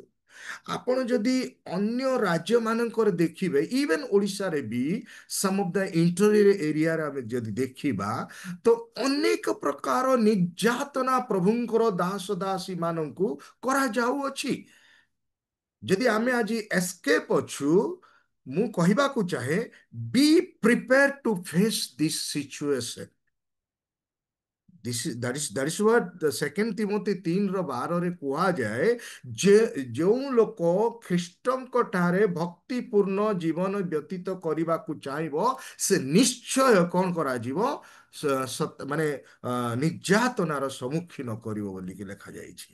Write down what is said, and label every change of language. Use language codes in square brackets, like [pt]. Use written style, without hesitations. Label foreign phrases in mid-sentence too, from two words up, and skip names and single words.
[or] ଆପଣ ଯଦି ଅନ୍ୟ ରାଜ୍ୟମାନଙ୍କରେ ଦେଖିବେ, ଇଭେନ୍ ଓଡ଼ିଶାରେ ବି [en] some of the interior areaରେ [or] ଆମେ ଯଦି ଦେଖିବା, ତ ଅନେକ ପ୍ରକାର ନିର୍ଯାତନା ପ୍ରଭୁଙ୍କର ଦାସ ଦାସୀ ମାନଙ୍କୁ କରାଯାଉଅଛି। ଯଦି ଆମେ ଆଜି ଏସ୍କେପ୍ ଅଛୁ, ମୁଁ କହିବାକୁ ଚାହେଁ, [en] be prepare to face this situation. that is what the second Timothy [or] 3:12 କୁହାଯାଏ ଯେ ଯେଉଁ ଲୋକ ଖ୍ରୀଷ୍ଟଙ୍କ ଠାରେ ଭକ୍ତିପୂର୍ଣ୍ଣ ଜୀବନ ବ୍ୟତୀତ କରିବାକୁ ଚାହିଁବ ସେ ନିଶ୍ଚୟ କ'ଣ କରାଯିବ ମାନେ ନିର୍ଯାତନାର ସମ୍ମୁଖୀନ କରିବ ବୋଲିକି ଲେଖାଯାଇଛି।